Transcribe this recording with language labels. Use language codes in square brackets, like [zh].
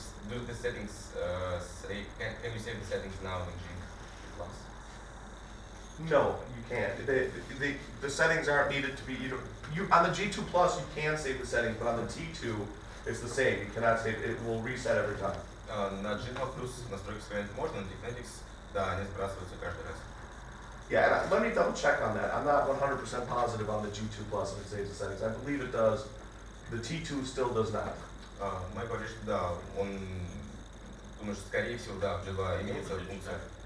[en] Do the settings can you save the settings now in G+? No, you can't. The settings aren't needed to be. On the G2 Plus you can save the settings, but on the T2 it's the same. You cannot save. It will reset every time. [ru] На G2 Plus настройки сохранять можно, на Teknetics, да, они сбрасываются каждый раз. [en] Yeah, let me double check on that. I'm not 100% positive on the G2 Plus if it saves the settings. I believe it does. The T2 still does not. [ru] Майк говорит, что да, он думает, что скорее всего, да, в G2 имеется функция.